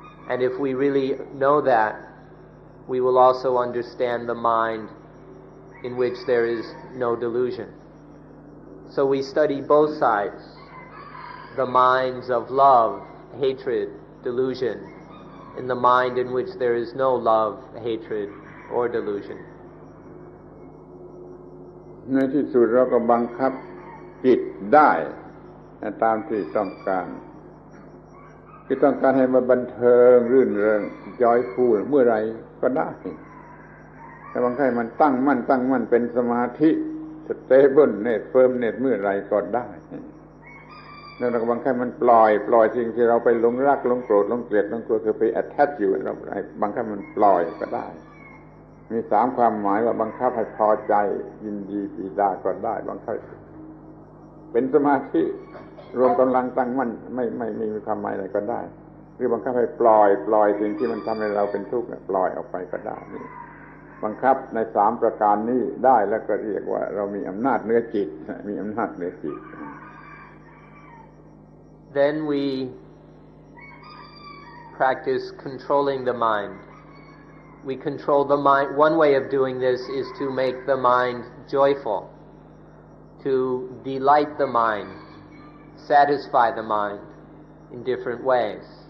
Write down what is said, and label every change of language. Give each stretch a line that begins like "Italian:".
English: And if we really know that, we will also understand the mind in which there is no delusion. So we study both sides, the minds of love, hatred, delusion, and the mind in which there is no love, hatred, or delusion.
Thai: ในที่สุดเราก็บังคับจิตได้ตามที่ต้องการที่ต้องการให้มันบันเทิงรื่นเริงจอยฟูเมื่อไรก็ได้แต่บางครั้งมันตั้งมั่นเป็นสมาธิ
English: สเตเบิลเนตเฟิร์มเนต
Thai: เมื่อไรก็ได้ แล้วเราก็บังคับมันปล่อยสิ่งที่เราไปหลงรักหลงโกรธหลงเกลียดหลงกลัวคือไป attach อยู่เราบังคับมันปล่อยก็ได้มี3ความหมายว่าบังคับให้พอใจยินดีปีดาก็ได้บังคับเป็นสมาธิรวมกำลังตั้งมั่นไม่มีความหมายอะไรก็ได้หรือบังคับให้ปล่อยสิ่งที่มันทำให้เราเป็นทุกข์ปล่อยออกไปก็ได้นี่บังคับใน3ประการนี้ได้แล้วก็เรียกว่าเรามีอำนาจเหนือจิตมีอำนาจเหนือจิต
English: Then we practice controlling the mind. We control the mind. One way of doing this is to make the mind joyful, to delight the mind, satisfy the mind in different ways.